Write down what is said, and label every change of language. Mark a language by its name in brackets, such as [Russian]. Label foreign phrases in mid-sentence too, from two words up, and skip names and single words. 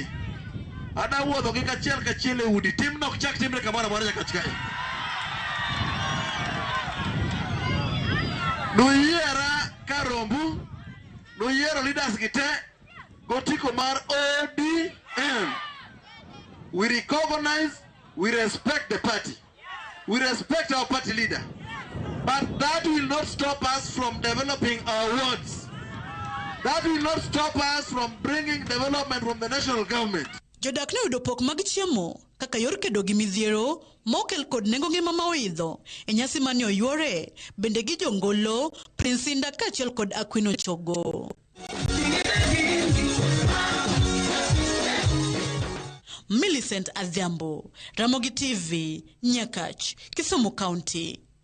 [Luo (Kenya and Tanzania)] Ada wuodho gi kachiel e udi. Tim nok chak timre kamoro amora Nyakach kae. Nuyiera karombu, nuyiero leaders gite, gotiko mar ODM. [English] We recognize, we respect the party. We respect our party leader. But that will not stop us from developing our wards. That will not stop us from bringing development from the national government. [Luo (Kenya and Tanzania)] Jodak ne yudo pok mag chiemo kaka yor kedo gi midhiero mokel kod nengo ngima ma oidho e nyasi mane oyuore bende gi jongolo Prince Inda kaachiel kod Aquino Chogo. Millicent Odhiambo, Ramogi TV, Nyakach, Kisumu County.